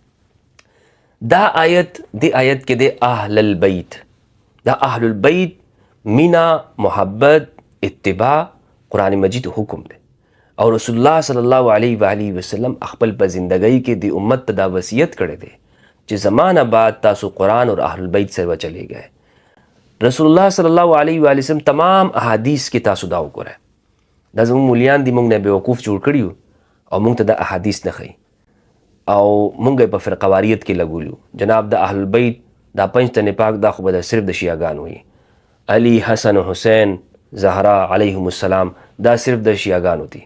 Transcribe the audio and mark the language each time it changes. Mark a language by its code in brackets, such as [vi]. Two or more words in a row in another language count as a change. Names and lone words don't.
[ps] دا آیت کې د اهل البیت، دا اهل البیت مینا، محبت، اتباع قرآن مجید حکم دی. او رسول الله [ar] صلی الله علیه و آله وسلم [ps] خپل په زندګۍ کې د امت ته دا وصیت کړی دی چې زمانه بعد تاسو قرآن اور اهل البیت سره [ur] چلے گئے. [ps] رسول الله [ar] صلی الله علیه و آله وسلم [ps] تمام احادیث کې تاسو دا وګورئ. دا زموږ مولیان دي موږ نه بیوقوف جوړ کړي یو او موږ ته د احادیث نه ښیي او موږ په فرقواریت کې لګولیو. جناب د اهل البیت دا 5 تنې پاک دا خو به صرف د شیعاګانو وي. علی، حسن، حسین، زهرا [ar] علیهم السلام [ps] دا صرف د شیعاګانو دي.